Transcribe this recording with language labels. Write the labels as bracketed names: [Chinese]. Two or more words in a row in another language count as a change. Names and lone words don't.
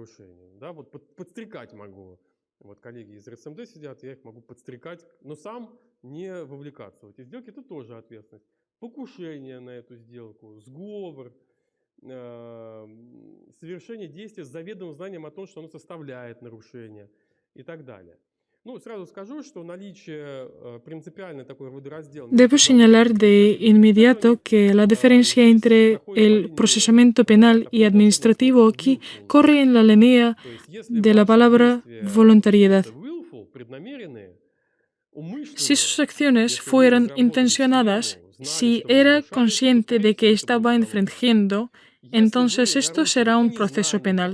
[Russian] Да, вот подстрекать могу Вот коллеги из РСМД сидят, я их могу подстрекать, но сам не вовлекаться в эти сделки. Это тоже ответственность. Покушение на эту сделку, сговор, совершение действия с заведомым знанием о том, что оно составляет нарушение и так далее. Ну, сразу скажу, что наличие принципиально такой водораздела... [Spanish] Debo señalar de inmediato que la diferencia entre el procesamiento penal y administrativo aquí corre en la línea de la palabra voluntariedad. Si sus acciones fueran intencionadas, si era consciente de que estaba infringiendo, entonces esto será un proceso penal.